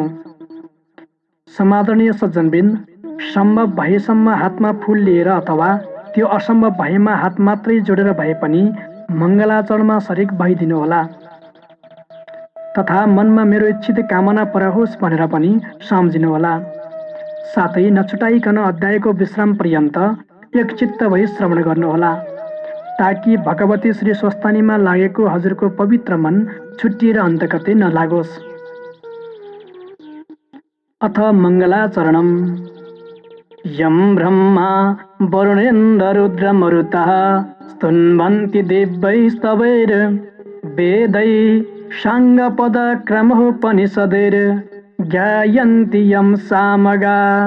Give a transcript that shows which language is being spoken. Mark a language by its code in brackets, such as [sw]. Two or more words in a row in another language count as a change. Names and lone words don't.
[ne] समादरणीय सज्जनवृन्द, सम्भव भएसम्म हातमा फूल लिएर अथवा त्यो असम्भव भएमा हात मात्रै जोडेर भए पनि मङ्गलाचरणमा शरीक भइदिनुहोला, तथा मनमा मेरो इच्छित कामना पूरा होस् भनेर पनि सम्झिनुहोला। साथै नछुटाइकन अध्यायको विश्राम पर्यन्त एकचित्त भई श्रवण गर्नुहोला, ताकि भगवती श्री स्वस्तानीमा लागेको हजुरको पवित्र मन छुट्टिएर अन्तकतै नलागोस्। [sa] अथ मङ्गलाचरणम्। यं ब्रह्मा वरुणेन्द्ररुद्रमरुतः स्तुन्वन्ति दिव्यैस्तवैर् वेदैः साङ्गपदक्रमोपनिषदैर् ज्ञायन्ति यं सामगा।